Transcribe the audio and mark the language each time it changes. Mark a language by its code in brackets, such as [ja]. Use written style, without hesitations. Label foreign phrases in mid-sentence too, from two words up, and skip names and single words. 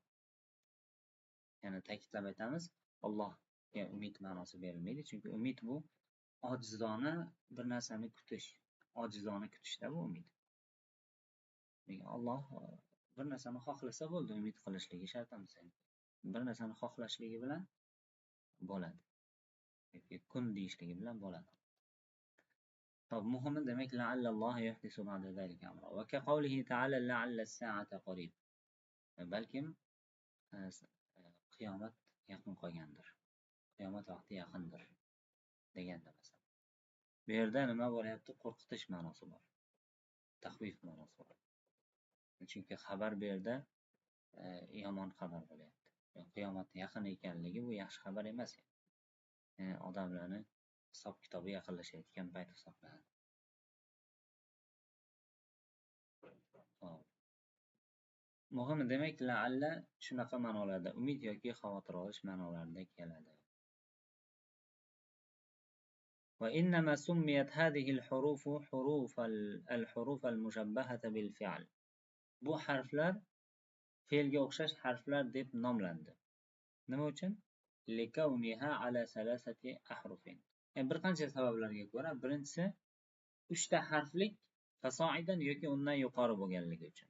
[uz] Yana ta'kidlab aytamiz, Allohga umid ma'nosi berilmaydi, chunki umid bu ojizona bir narsani kutish, ojizona kutishda bu umid. Alloh bir narsani xohlasa bo'ldi, umid qilishligi shart emas. Bir narsani xohlashligi bilan bo'ladi. Yoki kun deyishligi bilan bo'ladi. muhimi demak [ar] لعل الله يحدث بعد ذلك أمرا. وكقوله تعالى لعل الساعة قريب. [uz] Balkim qiyomat yaqin qolgandir. Qiyomat vaqti yaqindir deganda masalan. Bu yerda nima bo'lyapti? Qo'rqitish ma'nosi bor. Taxvif ma'nosi bor. Chunki xabar bu yerda yomon xabar bo'lyapti. Qiyomat yaqin ekanligi bu yaxshi xabar emas. Odamlarni hisob kitobi yaqinlashayotgan payt hisoblanadi. Muhimi demak la'alla shunaqa ma'nolarda umid yoki xavotir olish ma'nolarida keladi. [ar] وإنما سميت هذه الحروف الحروف المشبهة بالفعل. [uz] Bu harflar fe'lga o'xshash harflar deb nomlandi. Nima uchun? [ar] لكونها على ثلاثة أحرف. [uz] Bir qancha sabablarga ko'ra, birinchisi 3 ta harflik fasoidan yoki undan yuqori bo'lganligi uchun.